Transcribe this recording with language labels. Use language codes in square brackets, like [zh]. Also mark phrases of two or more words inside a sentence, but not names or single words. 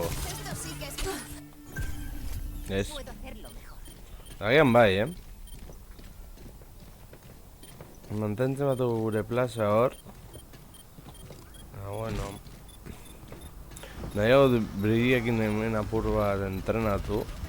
[es] Esto sí que es... [eu] Ez. [es] Puedo hacerlo mejor. [eu] Agian bai, Mantentzen batu gure plaza hor. [es] Bueno. [eu] Nahiago Brigittekin hemen apur bat entrenatu.